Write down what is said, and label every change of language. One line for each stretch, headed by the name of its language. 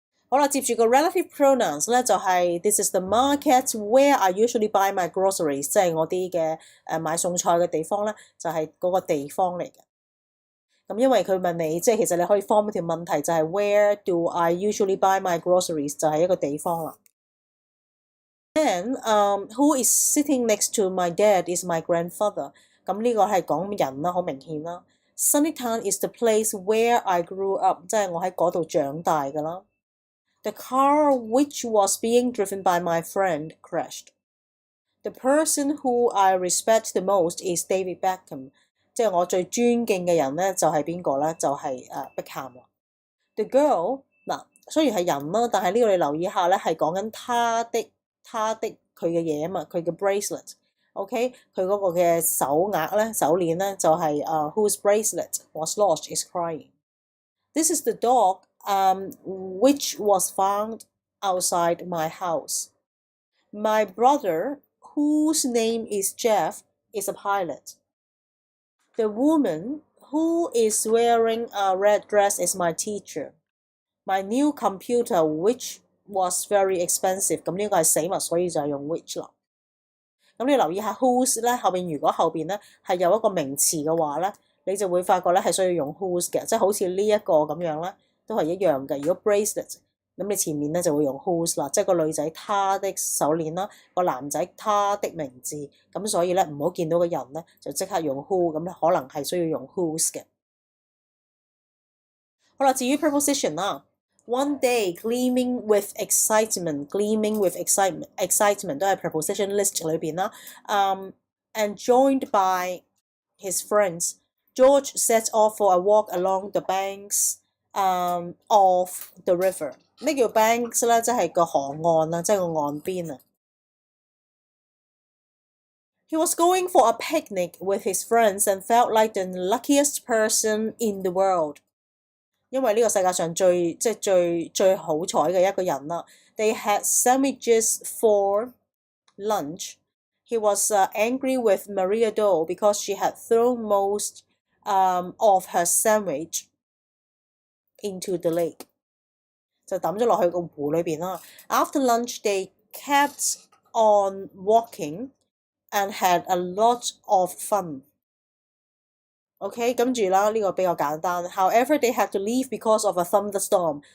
Cantonese: 好啦，接住個 relative pronouns 咧就係
English: This is the market where I usually buy my groceries，
Cantonese: 即係我啲嘅買餸菜嘅地方咧，就係嗰個地方嚟嘅。咁因為佢問你，即係其實你可以 form 一條問題，就係
English: Where do I usually buy my groceries？
Cantonese: 就係一個地方啦。
English: Then, who is sitting next to my dad is my grandfather。
Cantonese: 咁呢個係講人啦，好明顯啦。
English: Sunnytown is the place where I grew up，
Cantonese: 即係我喺嗰度長大㗎啦。
English: The car which was being driven by my friend crashed. The person who I respect the most is David Beckham。
Cantonese: 即係我最尊敬嘅人咧，就係邊個咧？就係碧咸啦。 The girl 嗱，雖然係人啦，但係呢個你留意下咧，係講緊他的佢嘅嘢啊嘛，佢嘅 bracelet。OK， 佢嗰個嘅手鐲咧、手鏈咧，就係
English: whose bracelet was lost is crying。 This is the dog which was found outside my house. My brother, whose name is Jeff, is a pilot.The woman who is wearing a red dress is my teacher. My new computer, which was very expensive。
Cantonese: 咁呢個係死物，所以就係用 which 啦。咁你留意下 whose 咧，後邊如果後邊咧係有一個名詞嘅話咧，你就會發覺咧係需要用 whose 嘅，即係好似呢一個咁樣咧，都係一樣嘅。如果 bracelet，咁你前面咧就會用 whose 啦，即係個女仔她的手鏈啦，個男仔他的名字，咁所以咧唔好見到個人咧就即刻用 who， 咁可能係需要用 whose 嘅。好啦，至於
English: preposition 啦 ，one day gleaming with excitement，gleaming with excitement
Cantonese: 都係
English: preposition list
Cantonese: 裏邊啦。
English: And joined by his friends, George set off for a walk along the banks。of the river。
Cantonese: 咩叫 banks 咧？即係個河岸啦，即係個岸邊啊。
English: He was going for a picnic with his friends and felt like the luckiest person in the world。
Cantonese: 因為呢個世界上最好彩嘅一個人啦。
English: They had sandwiches for lunch. He was angry with Maria Doe because she had thrown most of her sandwich.into the lake，
Cantonese: 就抌咗落去個湖裏邊啦。
English: After lunch, they kept on walking and had a lot of fun。
Cantonese: OK， 跟住啦，呢個比較簡單。
English: However, they had to leave because of a thunderstorm.